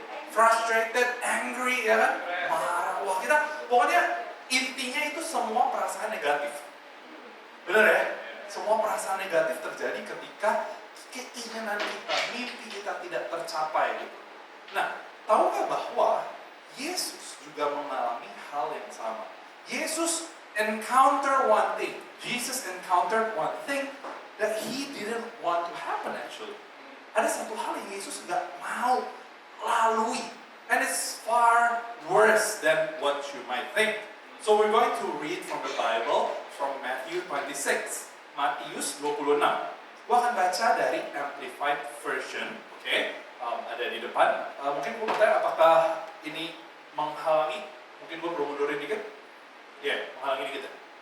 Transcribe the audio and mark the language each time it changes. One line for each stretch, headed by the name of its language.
English: Frustrated, angry,
Indonesian: ya kan? Marah. Wah kita, pokoknya intinya itu semua perasaan negatif. Bener ya? Semua perasaan negatif terjadi ketika keinginan kita, mimpi kita tidak tercapai gitu. Nah, tahukah bahwa Yesus juga mengalami hal yang sama?
English: Yesus encounter one thing. Jesus encountered one thing that he didn't want to happen actually.
Indonesian: Ada satu hal yang Yesus nggak mau lalui.
English: And it's far worse than what you might think. So we're going to read from the Bible from Matthew 26.
Indonesian: Matius 26. Gua akan baca dari Amplified Version. Oke? Ada di depan. Mungkin gue bertanya apakah ini menghalangi, mungkin gue perlu mundurin dikit. Ya, menghalangi dikit ya.